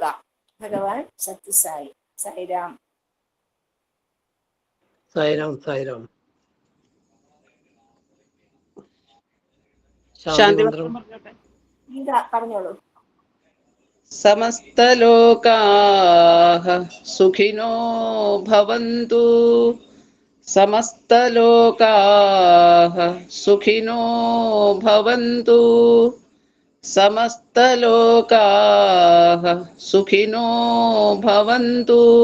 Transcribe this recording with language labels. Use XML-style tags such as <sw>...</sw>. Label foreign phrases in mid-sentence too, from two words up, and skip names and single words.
<ml>ഭഗവാൻ സത്യസായി. സായിരാം. സായിരാം. സായിരാം. ശാന്തി ഗീത പറഞ്ഞോളൂ.</ml> <sa>സമസ്തലോകാഃ സുഖിനോ ഭവന്തു. സമസ്തലോകാഃ സുഖിനോ ഭവന്തു. സമസ്തലോകാഃ സുഖിനോ ഭവന്തു.</sa>